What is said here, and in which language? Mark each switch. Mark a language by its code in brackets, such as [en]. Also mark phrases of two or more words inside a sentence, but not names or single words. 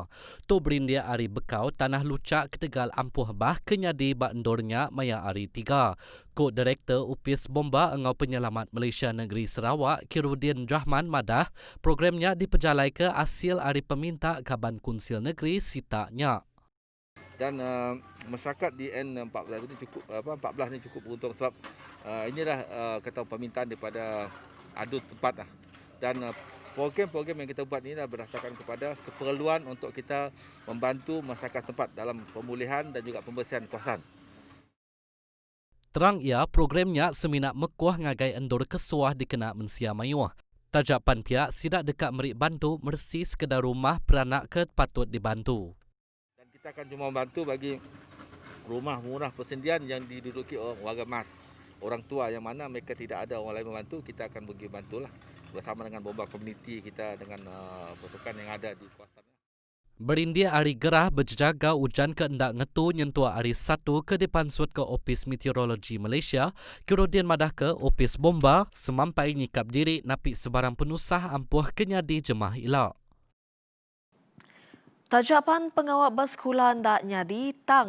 [iba] Tu berindia ari bekau tanah lucak ketegal ampuh bah kenyadi bak endornya maya ari 3. Ko Direktur Upis Bomba engau Penyelamat Malaysia Negeri Sarawak Kirudin Rahman madah programnya diperjalai ke hasil ari peminta Kaban Kunsil Negeri Sitaknya. [ms] Dan masyarakat di N14 ini cukup 14 ni cukup beruntung sebab inilah kata permintaan daripada adun setempat lah. Dan program-program yang kita buat ini adalah berdasarkan kepada keperluan untuk kita membantu masyarakat setempat dalam pemulihan dan juga pembersihan kawasan. [iba] Terang ia programnya seminak mekuah ngagai endor kesuah dikena mensia mayuh. Tajapan pihak sidak dekat merik bantu Mersi sekedar rumah peranak ke patut dibantu. [ms] Kita akan cuma membantu bagi rumah murah persendian yang diduduki oleh warga mas. Orang tua yang mana mereka tidak ada orang lain membantu, kita akan bagi bantulah bersama dengan bomba komuniti kita dengan pasukan yang ada di kawasan. [iba] Berindia ari gerah berjaga hujan ke endak ngetu nyentua ari 1 ke depan sud ke Opis Meteorologi Malaysia, kemudian madah ke Opis Bomba semampai nyikap diri napi sebarang penusah ampuh kenyadi jemaah ilak. Tajapan pengawal bas sekolah ndak nyadi tang.